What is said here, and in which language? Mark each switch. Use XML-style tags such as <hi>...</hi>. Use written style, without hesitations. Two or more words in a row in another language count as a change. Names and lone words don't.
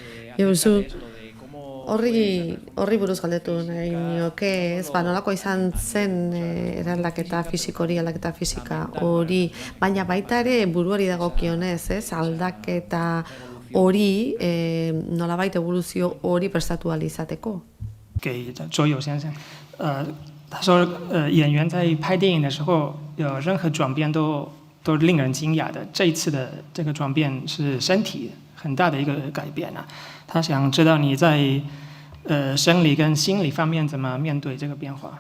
<eu>horri buruz galdetu nahi nioke, ez, nolako izan zen eraldaketa fisikori, aldaketa fisika hori, baina baita ere buruari dagokionez, ez, aldaketa hori, nolabait eboluzio hori prestatu ahal izateko.</eu> <zh>给周友先生，他说，演员在拍电影的时候，有任何转变都令人惊讶的。这一次的这个转变是身体很大的一个改变啊。他想知道你在生理跟心理方面怎么面对这个变化。</zh>